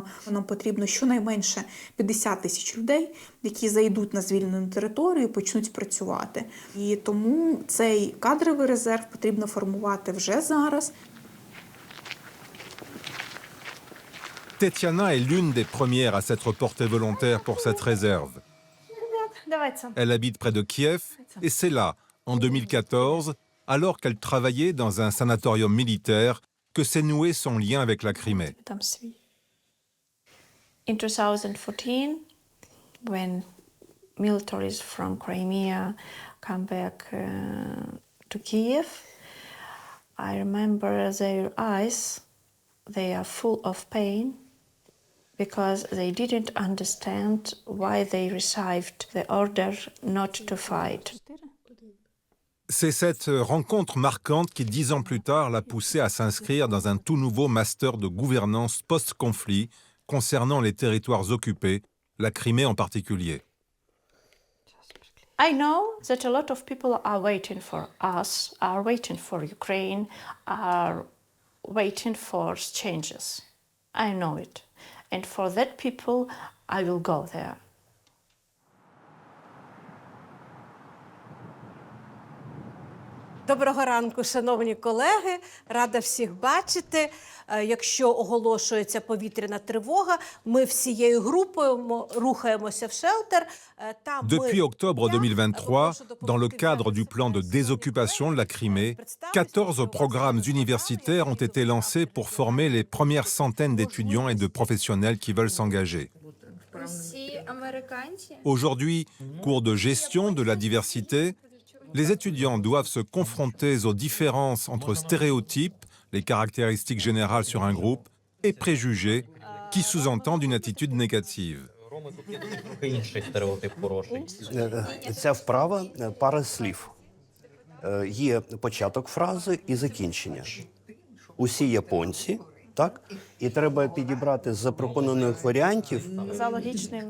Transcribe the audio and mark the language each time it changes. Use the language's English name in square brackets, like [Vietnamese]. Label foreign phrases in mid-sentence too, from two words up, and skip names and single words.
[Ukrainian] Нам потрібно щонайменше 50 тисяч людей, які зайдуть на звільнену територію і почнуть працювати. І тому цей кадровий резерв потрібно формувати вже зараз. [French] Tetiana est l'une des premières à s'être portée volontaire pour cette réserve. Elle habite près de Kiev et c'est là, en 2014, alors qu'elle travaillait dans un sanatorium militaire, que s'est noué son lien avec la Crimée. [English] In 2014, when militaries from Crimea come back to Kiev, I remember their eyes, they are full of pain because they didn't understand why they received the order not to fight. [French] C'est cette rencontre marquante qui, 10 ans plus tard, l'a poussée à s'inscrire dans un tout nouveau master de gouvernance post-conflit concernant les territoires occupés, la Crimée en particulier. [English] I know that a lot of people are waiting for us, are waiting for Ukraine, are waiting for changes. I know it. And for that people, I will go there. [Ukrainian] Доброго ранку, шановні колеги. Рада всіх бачити. Якщо оголошується повітряна тривога, ми всією групою рухаємося в шелтер. [French] Depuis octobre 2023, dans le cadre du plan de désoccupation de la Crimée, 14 programmes universitaires ont été lancés pour former les premières centaines d'étudiants et de professionnels qui veulent s'engager. Aujourd'hui, cours de gestion de la diversité, les étudiants doivent se confronter aux différences entre stéréotypes, les caractéristiques générales sur un groupe, et préjugés, qui sous-entendent une attitude négative. [Ukrainian] Ця вправа – пара слів. Є початок фрази і закінчення. Усі японці, так? І треба підібрати з запропонованих варіантів За логічним